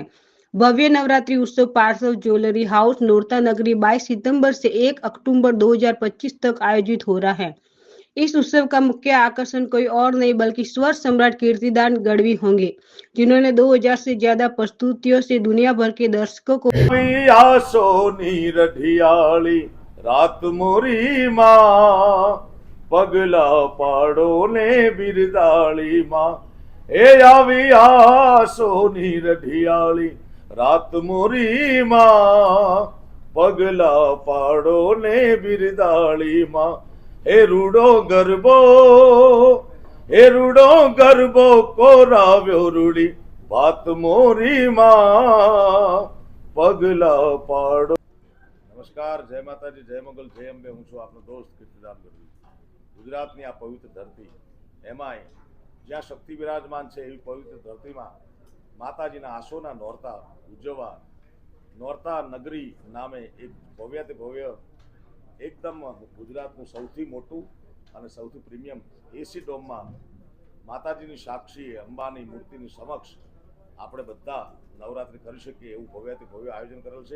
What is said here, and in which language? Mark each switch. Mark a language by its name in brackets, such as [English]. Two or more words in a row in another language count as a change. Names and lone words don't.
[Hindi] भव्य नवरात्रि उत्सव पार्श्व ज्वेलरी हाउस नौरता नगरी 22 सितंबर से 1 अक्टूबर 2025 तक आयोजित हो रहा है। इस उत्सव का मुख्य आकर्षण कोई और नहीं बल्कि स्वर सम्राट कीर्तिदान गढ़वी होंगे, जिन्होंने 2000 से ज्यादा प्रस्तुतियों से दुनिया भर के दर्शकों को [Gujarati] સોની રઢિયાળી રાત મોરી માં પગલા પાડો ને બિરદાળી માં એ આવી આ સોની રઢિયાળી રાત મોરી માં પગલા પાડો ને બિરદાળી માં એ રૂડો ગરબો કોરાવ્યો રૂડી બાત મોરી માં પગલા પાડો। [Hindi] नमस्कार, जय माताजी, जय मंगल, जय अंबे। [Gujarati] हूँ છું આપનો દોસ્ત કીર્તિદાન ગઢવી। ગુજરાતની આ પવિત્ર ધરતી, એમાંય જ્યાં શક્તિ વિરાજમાન છે એવી પવિત્ર ધરતીમાં માતાજીના આસોના નોરતા ઉજવવા નોરતા નગરી નામે એક ભવ્યાતિ ભવ્ય એકદમ ગુજરાતનું સૌથી મોટું અને સૌથી પ્રીમિયમ એસી ડોમમાં માતાજીની સાક્ષી અંબાની મૂર્તિની સમક્ષ આપણે બધા નવરાત્રિ કરી શકીએ એવું ભવ્યાતિ ભવ્ય આયોજન કરેલ છે।